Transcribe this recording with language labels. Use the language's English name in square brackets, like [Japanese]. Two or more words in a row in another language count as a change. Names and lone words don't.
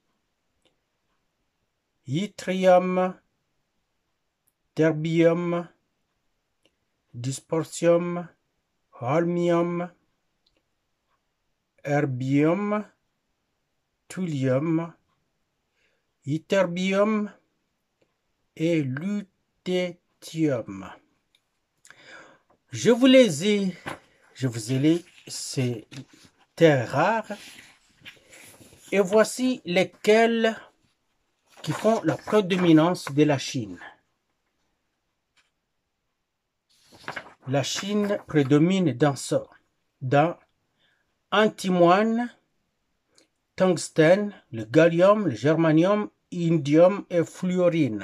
[French] yttrium, terbium, dysprosium, holmium, erbium, thulium, ytterbium et lutétium. Je vous ai lu ces terres rares et voici lesquelles qui font la prédominance de la Chine. La Chine prédomine dans ça, dans antimoine, tungstène, le gallium, le germanium, indium et fluorine.